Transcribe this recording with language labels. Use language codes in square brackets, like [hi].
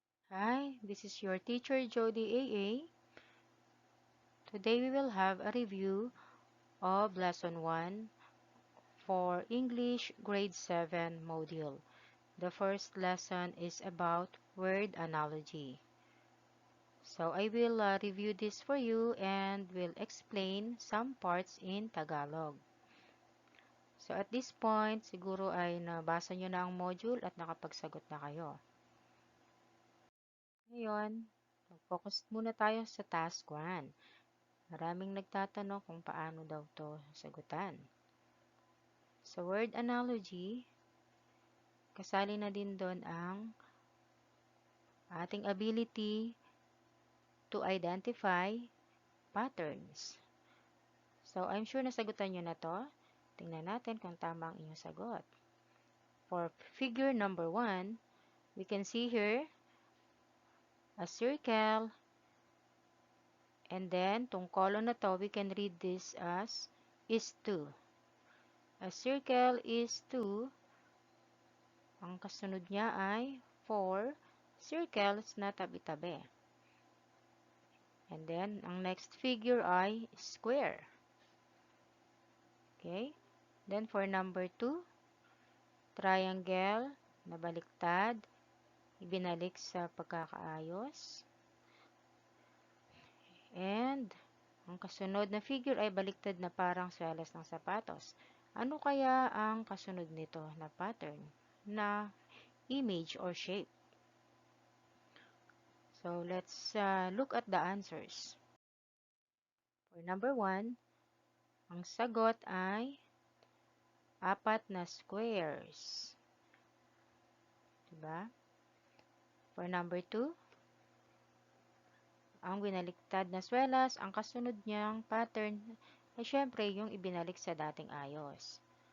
[en] Hi, this is your teacher Jody AA. Today we will have a review of Lesson 1 for English Grade 7 module. The first lesson is about word analogy. So I will review this for you and will explain some parts in Tagalog. [tl] So at this point, siguro ay nabasa nyo na ang module at nakapagsagot na kayo. Ngayon, focus muna tayo sa task 1. Maraming nagtatanong kung paano daw to sagutan. Sa word analogy, kasali na din doon ang ating ability to identify patterns. So, I'm sure nasagutan nyo na to. Tingnan natin kung tama ang inyong sagot. [en] For figure number 1, we can see here a circle, and then [tl] tong column na to, [en] we can read this as is 2. A circle is 2. [tl] Ang kasunod niya ay 4 circles na tabi-tabi. And then, ang next figure ay square. Okay? Then, for number 2, triangle na baliktad, ibinalik sa pagkakaayos. And, ang kasunod na figure ay baliktad na parang swelas ng sapatos. Ano kaya ang kasunod nito na pattern, na image or shape? [en] So, let's look at the answers. [tl] For number 1, ang sagot ay 4 na squares. Diba? For number 2, ang binaliktad na swelas, ang kasunod niyang pattern ay syempre yung ibinalik sa dating ayos.